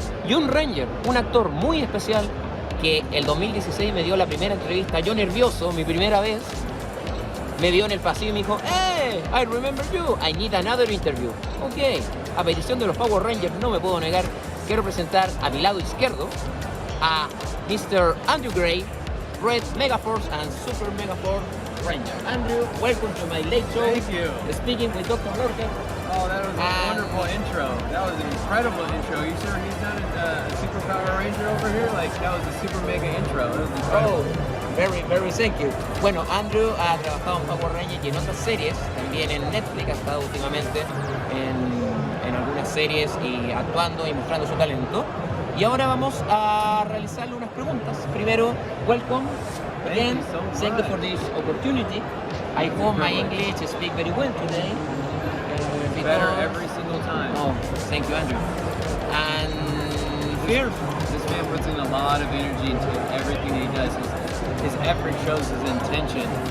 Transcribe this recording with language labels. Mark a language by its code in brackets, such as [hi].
[es] Y un Ranger, un actor muy especial, que el 2016 me dio la primera entrevista, yo nervioso, mi primera vez, me vio en el pasillo y me dijo, [en] "Hey, I remember you, I need another interview." [es] Ok, a petición de los Power Rangers, no me puedo negar, quiero presentar a mi lado izquierdo a Mr. [en] Andrew Gray, Red Megaforce and Supermegaforce Ranger. Andrew, welcome to my late show. Thank you. Speaking with Dr. Lorca. Oh, that was a wonderful intro. That was an incredible intro. You sure he's done a Super Power Ranger over here? Like, that was a super mega intro. That was incredible. Oh, very thank you. [es] Bueno, Andrew ha trabajado en Power Rangers y en otras series, también en Netflix, ha estado últimamente en algunas series y actuando y mostrando su talento. Y ahora vamos a realizarle unas preguntas. Primero, [en] welcome again. Thank you for this opportunity. I hope my English speak very well today. Better every single time. Oh, thank you, Andrew. And first, this man puts in a lot of energy into everything he does. His effort shows his intention.